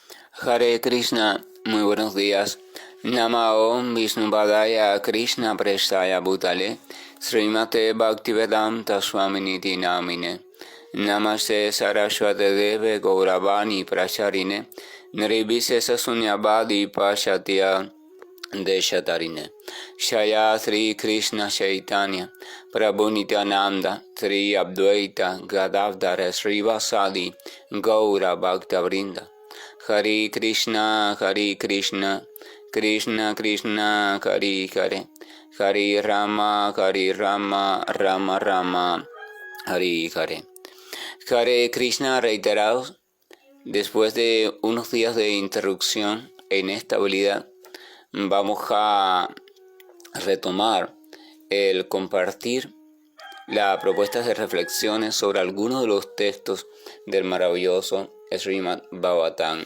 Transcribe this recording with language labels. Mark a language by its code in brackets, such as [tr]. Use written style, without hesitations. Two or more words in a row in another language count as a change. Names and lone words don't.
[sa] Hare Krishna, [es] muy buenos días. [sa] Nama Om Vishnupādaya Krishna Prestaya Bhutale Srimate Bhaktivedanta Swaminiti Namine Namaste Saraswate Deve Gauravani Pracharine Nirvise Sunyabadi Pashatya Deshatarine Shaya Sri Krishna Chaitanya Prabhu Nityananda Sri Advaita Gadavdara Srivasadi Gaura Bhakta Vrinda Hare Krishna, Krishna Krishna, Hare Hare, Hare Rama, Rama Rama, Hare Hare. Hare Krishna [es] reiterados, después de unos días de interrupción e inestabilidad, vamos a retomar el compartir las propuestas de reflexiones sobre algunos de los textos del maravilloso Srimad Bhagavatam.